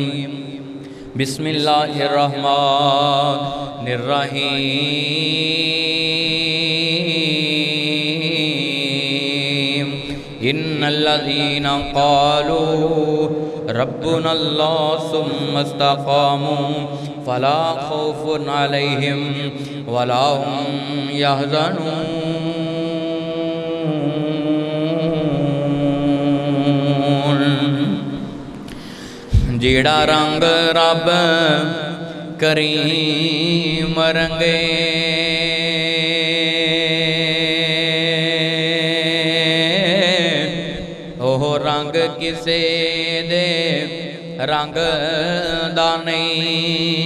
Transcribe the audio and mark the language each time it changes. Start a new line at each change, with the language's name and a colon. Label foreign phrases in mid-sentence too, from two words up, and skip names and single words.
Arabic: بسم الله الرحمن الرحيم. إن الذين قالوا ربنا الله ثم استقاموا فلا خوف عليهم ولا هم يحزنون.
Punjabi: جیڑا رنگ رب کریم رنگے اوہ رنگ کسے دے رنگ دا نہیں.